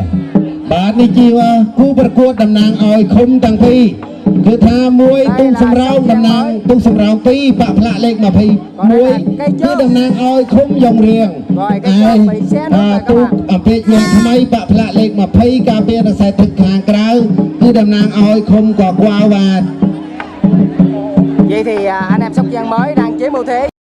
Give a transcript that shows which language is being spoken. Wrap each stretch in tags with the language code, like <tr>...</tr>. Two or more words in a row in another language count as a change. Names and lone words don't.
<km>បាទនេះជាគូប្រកួតតំណាងឲ្យឃុំទាំងពីរគឺថាមួយទូសម្រោងតំណាងទូសម្រោង2បាក់ផ្លាកលេខ21គឺតំណាងឲ្យឃុំយ៉ងរៀងទូអំពីអ្នកថ្មីបាក់ផ្លាកលេខ20ការពាររខ្សែទឹកខាងក្រៅគឺតំណាងឲ្យឃុំកកវ៉ាវ៉ា</km> <vi>vậy thì anh em Sóc Giang mới đang chiếm ưu thế</vi>